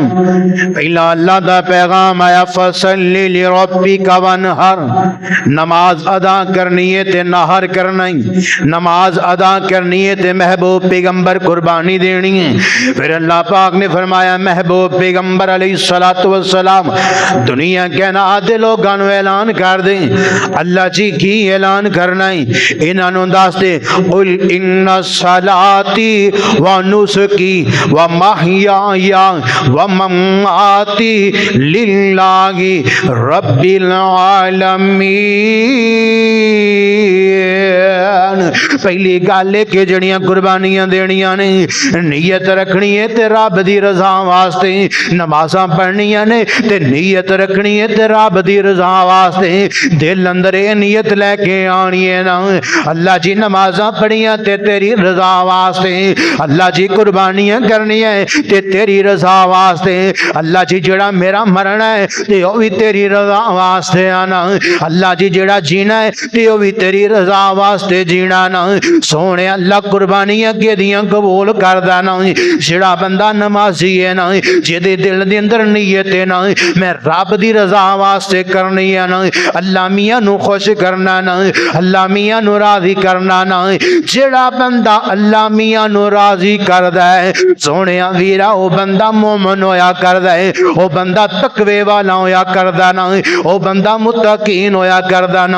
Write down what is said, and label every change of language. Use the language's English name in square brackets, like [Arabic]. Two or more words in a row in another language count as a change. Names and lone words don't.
[Punjabi] پہلا اللہ دا پیغام آیا [Arabic] فصلی لربک وانحر، [Punjabi] نماز ادا کرنی ہے تے نہر کرنا ہی، نماز ادا کرنی ہے تے محبوب پیغمبر قربانی دینی ہے۔ پھر اللہ پاک نے فرمایا محبوب پیغمبر [Arabic] علیہ السلام [Punjabi] دنیا کے نادے لوگاں نو اعلان کر دیں۔ اللہ جی کی اعلان کرنا ہے؟ انہاں نو دس دے [Arabic] قل ان صلاتی و نسکی و محیای و مماتی للہ رب العالمین۔ [Punjabi] پہلی گل ہے کہ جڑیاں قربانیاں دینیاں نے نیت رکھنی ہے تے رب دی رضا واسطے، نمازاں پڑھنیاں نے تے نیت رکھنی ہے تے رب دی رضا واسطے، دل اندر یہ نیت لے کے آنی ہے نا اللہ جی نمازاں پڑھیاں تے تیری رضا واسطے، اللہ جی قربانیاں کرنی ہے تے تیری رضا واسطے، اللہ جی جڑا میرا مرنا ہے تے وہ بھی تیری رضا واسطے آنا، اللہ جی جڑا جینا ہے تے وہ بھی تیری رضا واسطے جینا نا۔ سونے اللہ قربانیاں کے دیاں قبول کردہ نا، جڑا بندہ نمازی ہے نا جدے دل دے اندر نیت ہے نا میں رب دی رضا واسطے کرنی ہے نا، اللہ میاں نو خوش کرنا نا، اللہ میاں نو راضی کرنا نا، جڑا بندہ اللہ میاں نو راضی کردہ ہے سونے ویرا وہ بندہ مومن ہویا کردہ ہے، وہ بندہ تقوی والا ہویا کردہ نا، وہ بندہ متقین ہویا کردہ نا۔